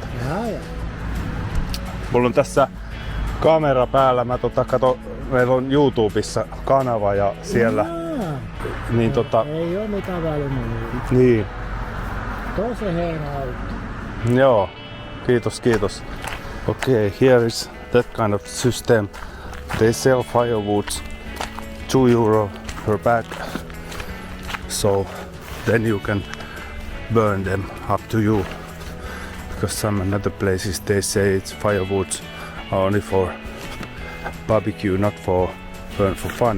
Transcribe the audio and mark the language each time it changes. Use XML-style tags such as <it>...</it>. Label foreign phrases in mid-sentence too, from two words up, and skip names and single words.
<fi>Mulla on tässä kamera päällä, mä kato, meillä on YouTubessa kanava ja siellä. Niin Ei oo mitään valmiita. Niin. Tosi hieno auto. Joo, kiitos.</fi> <en>Okay, here is that kind of system. They sell firewoods, €2 per bag. So then you can burn them, up to you. Because some other places they say it's firewoods are only for barbecue, not for burn for funny.</en>